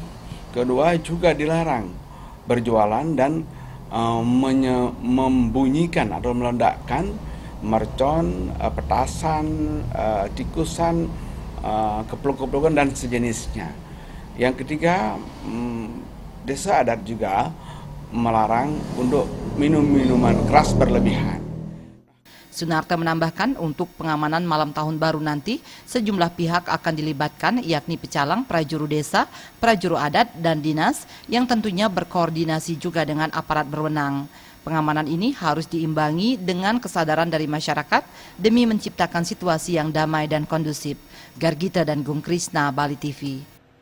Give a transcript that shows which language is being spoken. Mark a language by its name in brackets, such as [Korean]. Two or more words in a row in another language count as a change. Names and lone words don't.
[Indonesian] Kedua, juga dilarang berjualan dan membunyikan atau meledakkan mercon, petasan, tikusan, keplok-keplokan dan sejenisnya. Yang ketiga, Desa Adat juga melarang untuk minum minuman keras berlebihan. Sunarto menambahkan untuk pengamanan malam tahun baru nanti, sejumlah pihak akan dilibatkan yakni pecalang, prajuru desa, prajuru adat, dan dinas yang tentunya berkoordinasi juga dengan aparat berwenang. Pengamanan ini harus diimbangi dengan kesadaran dari masyarakat demi menciptakan situasi yang damai dan kondusif. Gargita dan Gung Krisna, Bali TV.